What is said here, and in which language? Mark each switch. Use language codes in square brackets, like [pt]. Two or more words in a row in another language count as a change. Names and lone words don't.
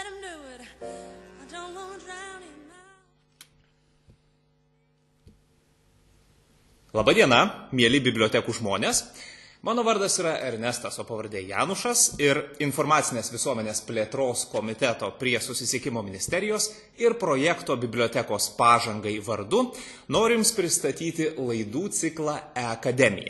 [en] it. I don't want to drown in my... [lt] Labadiena, mėly bibliotekų žmonės. Mano vardas yra Ernestas, o pavardė Janušas ir Informacinės visuomenės plėtros komiteto prie Susisiekimo ministerijos ir projekto bibliotekos pažangai vardu noriu Jums pristatyti laidų ciklą E-akademija.